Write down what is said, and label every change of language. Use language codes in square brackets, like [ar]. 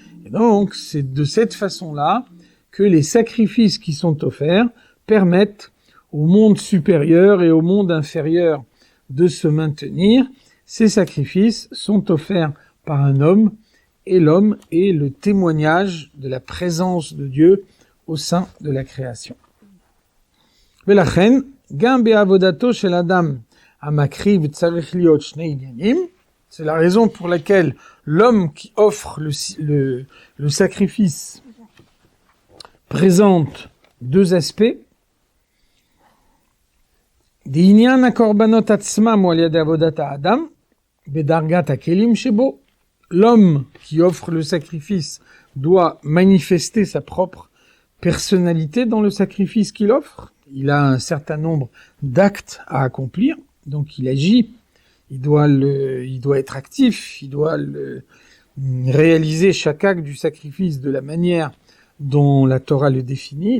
[fr] Et donc c'est de cette façon-là que les sacrifices qui sont offerts permettent au monde supérieur et au monde inférieur de se maintenir. Ces sacrifices sont offerts par un homme, et l'homme est le témoignage de la présence de Dieu au sein de la création. [he] ולכן, גם בעבודתו של אדם המקריב צריך להיות שני עניינים. [fr] C'est la raison pour laquelle l'homme qui offre le sacrifice présente deux aspects. [he] דעניין הקורבנות עצמם הוא על ידי עבודת האדם, בדרגת הכלים שבו. [fr] L'homme qui offre le sacrifice doit manifester sa propre personnalité dans le sacrifice qu'il offre. Il a un certain nombre d'actes à accomplir, donc il agit, il doit être actif, il doit réaliser chaque acte du sacrifice de la manière dont la Torah le définit.